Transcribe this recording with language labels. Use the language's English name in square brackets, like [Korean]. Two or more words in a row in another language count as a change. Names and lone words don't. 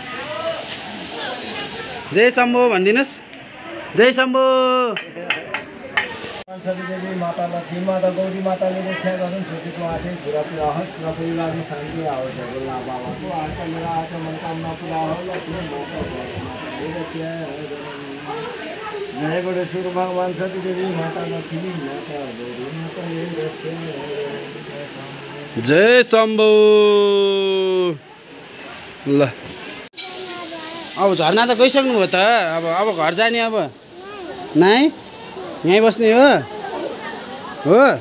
[Nepali] जय शम्भु भनिदिनुहोस् जय शम्भु सतीदेवी माता लक्ष्मी माता गौरी माताले रक्षा गरून् छोरीको आँखे पुरा पुरा होस् र परिवारमा शान्ति आओस् होला बाबाको आँख मेरो आँखा मनोकामना पुरा होस् लक्ष्मी माता जय गणेश्वर भगवान सतीदेवी माता लक्ष्मी माता गौरी माताले रक्षा जय शम्भु ल अब झर्ना त गइसक्नु भयो त अब घर जाने अब नाइ यहीँ बस्ने हो हो